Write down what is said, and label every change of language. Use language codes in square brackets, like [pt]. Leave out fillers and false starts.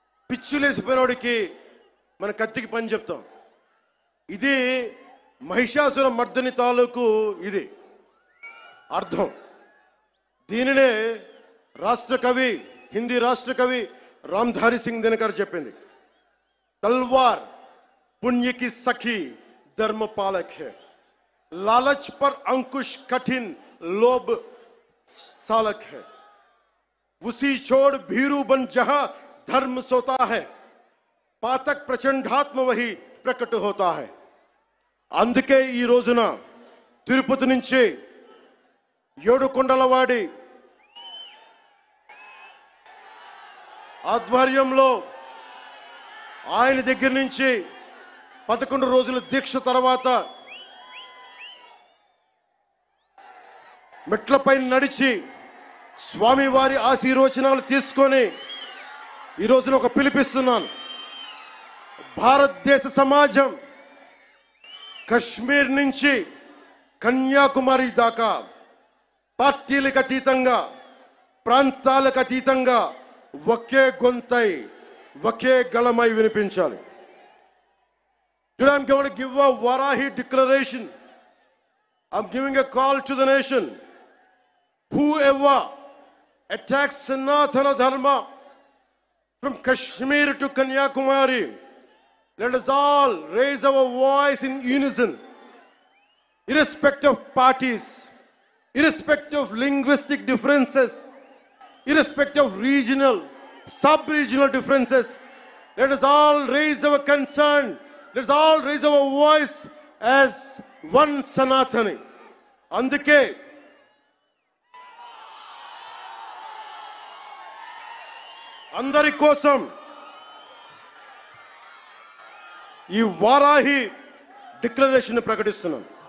[te] పిచ్చులేసిపోయినోడికి మన కత్తికి పని చెప్తాం. ఇది మహిషాసుర మర్దని తాలూకు ఇది అర్థం. దీనినే రాష్ట్ర కవి, హిందీ రాష్ట్ర కవి రామ్ధారి సింగ్ దినకర్ చెప్పింది. [hi] తల్వార్ పుణ్య కి సఖీ धर्म पालक है, लालच पर अंकुश कठिन लोभ सालक है, उसी छोड़ भीरू बन जहां धर्म सोता है, पातक प्रचंडात्म वही प्रकट होता है. [te] అందుకే ఈ రోజున తిరుపతి నుంచి ఏడుకొండలవాడి ఆధ్వర్యంలో ఆయన దగ్గర నుంచి 11 రోజుల దీక్ష తర్వాత మెట్లపై నడిచి స్వామివారి ఆశీర్వచనాలు తీసుకొని ఈ రోజున ఒక పిలిపిస్తున్నాను. భారతదేశ సమాజం కశ్మీర్ నుంచి కన్యాకుమారి దాకా పార్టీలకు అతీతంగా, ప్రాంతాలకు అతీతంగా ఒకే గొంతై, ఒకే గళమై వినిపించాలి. [en] Today I'm going to give a Varahi declaration. I'm giving a call to the nation. Whoever attacks Sanatana Dharma from Kashmir to Kanyakumari, let us all raise our voice in unison, irrespective of parties, irrespective of linguistic differences, irrespective of regional, sub-regional differences. Let us all raise our concern. Let's all raise our voice as one Sanatani. [te] అందుకే అందరి కోసం ఈ Varahi declaration ప్రకటిస్తున్నాం.